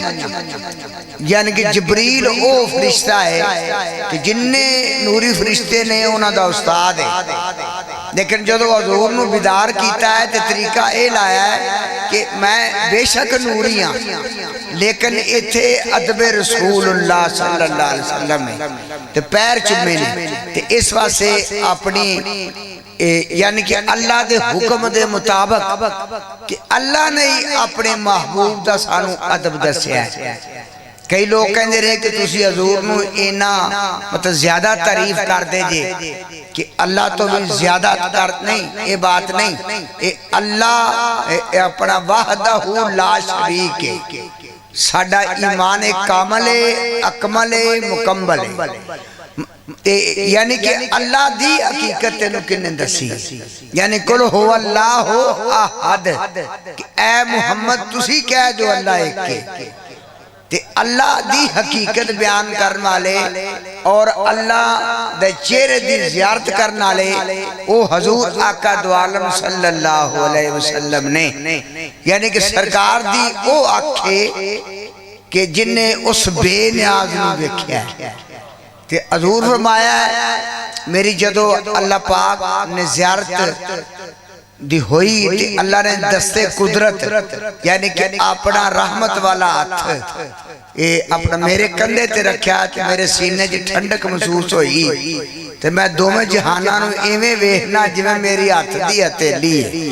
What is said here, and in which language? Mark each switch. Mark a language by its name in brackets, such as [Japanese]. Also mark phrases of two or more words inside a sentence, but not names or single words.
[Punjabi] یعنی کہ جبریل اوہ فرشتہ اے کہ جنے نوری فرشتے نے اونہاں دا استاد اے، لیکن جدوں حضور نوں بیدار کیتا اے تو طریقہ ایہ لایا اے کہ میں بیشک نوری ہاں، لیکن ایتھے ادب [Arabic] رسول الله صلى الله عليه وسلم [Punjabi] اے تے پیر چمے نے. تے اس واسطے اپنی یعنی کہ اللہ دے حکم دے مطابق کہ اللہ نے اپنے محبوب دا سانوں ادب دسیا اے. کئی لوک کہندے رہے کہ تسی حضور نوں اینا مطلب زیادہ تعریف کردے او کہ اللہ توں وی زیادہ کر نہیں، ایہ گل نہیں. ایہ اللہ اپنا [Arabic] وحده لا شريك [Punjabi] اے. ساڈا ایمان کامل اے، اکمل اے، مکمل اے. یعنی کہ اللہ دی حقیقت تینوں کنے دسی، یعنی [Arabic] قل هو الله أحد [Punjabi] کہ اے محمد تسی کہہ دو اللہ اک اے، تے اللہ دی حقیقت بیان کرن والے تے اللہ دے چہرے دی زیارت کرن والے اوہ حضور آقا دو عالم [Arabic] صلى الله عليه وسلم [Punjabi] نے. یعنی کہ سرکار دی اوہ اکھ کہ جنے اس بے نیاز نوں ویکھیا تے حضور فرمایا میری جدوں اللہ پاک نے زیارت دتی ہوئی تے اللہ نے دست قدرت یعنی کہ اپنا رحمت والا ہتھ ایہ اپنا میرے کندھے تے رکھیا تے میرے سینے چ ٹھنڈک محسوس ہوئی تے میں دوویں جہاناں نوں انج ویکھنا جیویں میری ہتھ دی ہتھیلی اے.